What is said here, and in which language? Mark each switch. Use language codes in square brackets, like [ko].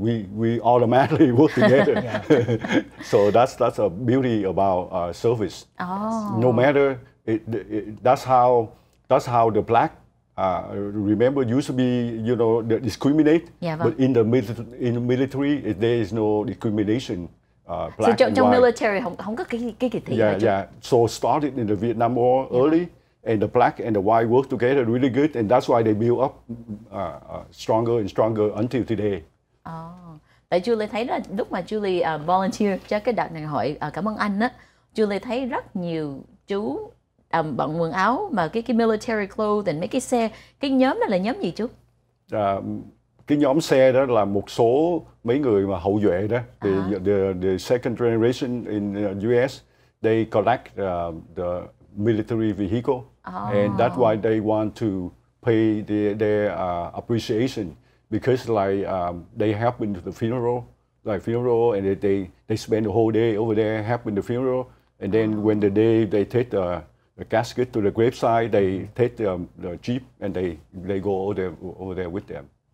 [en] We automatically work together. So that's a beauty about service. No matter that's how the black. Remember, used to be, discriminate, but in the military, there is no discrimination. Black [vi] so trong military không có cái kỳ thị. [en] Yeah. So started in the Vietnam War early, and the black and the white work together really good, and that's why they build up stronger and stronger until today. [vi] Tại Julie thấy là lúc mà Julie volunteer cho cái đợt này hội cảm ơn anh á, Julie thấy rất nhiều chú bận quần áo mà cái military clothes, mấy cái xe, cái nhóm đó là nhóm gì chú? Cái nhóm xe đó là một số mấy người mà hậu duệ đó, [en] the second generation in US, they collect the military vehicle, and that's why they want to pay their appreciation, because like they help in the funeral, and they spend the whole day over there helping the funeral, and then when the day they take the casket to the graveside, they take the jeep and they go over there with them.